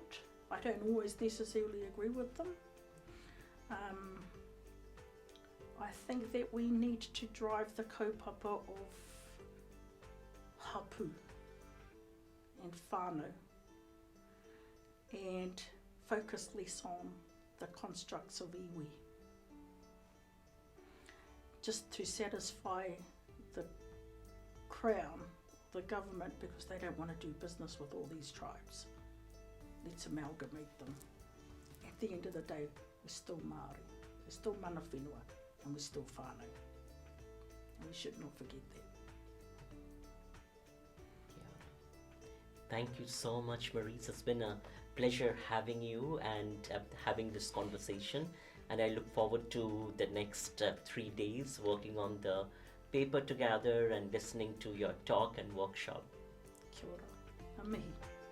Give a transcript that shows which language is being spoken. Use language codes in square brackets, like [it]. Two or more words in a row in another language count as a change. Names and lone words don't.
[en] I don't always necessarily agree with them. I think that we need to drive the kaupapa of hapu and whānau and focus less on the constructs of iwi, just to satisfy the Crown, the government, because they don't want to do business with all these tribes. Let's amalgamate them. At the end of the day, we're still Māori, we're still [mi] mana whenua, [en] and we're still whānau. And we should not forget that. Thank you so much, Marise. It's been a pleasure having you and having this conversation. And I look forward to the next 3 days working on the paper together and listening to your talk and workshop. [mi] Kia ora. A mihi.